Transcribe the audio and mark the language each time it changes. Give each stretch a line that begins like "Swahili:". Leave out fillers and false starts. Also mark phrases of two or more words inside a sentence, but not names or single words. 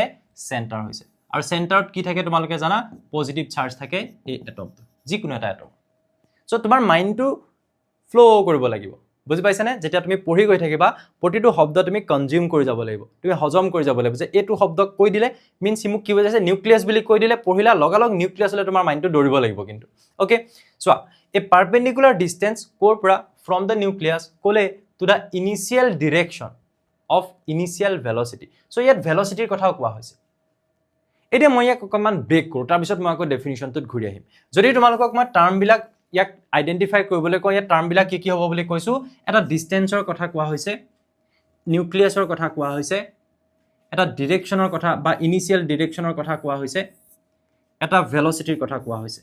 Assamese: চেণ্টাৰ হৈছে আৰু চেণ্টাৰত কি থাকে তোমালোকে জানা
English: positive charge
Assamese: থাকে এই এটমটো যিকোনো এটা এটম সো তোমাৰ মাইন্ডটো ফ্লো কৰিব লাগিব বুজি পাইছানে যেতিয়া তুমি পঢ়ি গৈ থাকিবা প্ৰতিটো শব্দ তুমি কনজিউম কৰি যাব লাগিব তুমি হজম কৰি যাব লাগিব যে এটো শব্দ কৈ দিলে মিন্স হিমুক কি বুজাইছে নিউক্লিয়াছ বুলি কৈ দিলে পঢ়িলা লগালগ নিউক্লিয়াছ হলে তোমাৰ মাইন্ডটো দৌৰিব লাগিব কিন্তু
English: okay so a perpendicular distance
Assamese: কোৰ পৰা
English: from the nucleus
Assamese: কোলে
English: to the initial direction of initial velocity so
Assamese: ইয়াত ভেলচিটিৰ কথাও কোৱা হৈছে এতিয়া মই ইয়াক অকমান ব্ৰেক কৰো তাৰ পিছত মই আকৌ ডেফিনিশ্যনটোত ঘূৰি আহিম যদি তোমালোকক মই টাৰ্ম বিলাক ইয়াক আইডেন্টিফাই কৰিবলৈ কয় টাৰ্ম বিলাক কি হ'ব বুলি কৈছো এটা ডিসটেন্সৰ কথা কোৱা হৈছে নিউক্লিয়াছৰ কথা কোৱা হৈছে এটা ডিৰেকশ্যনৰ কথা বা ইনিশিয়াল ডিৰেকশ্যনৰ কথা কোৱা হৈছে এটা ভেলচিটিৰ কথা কোৱা হৈছে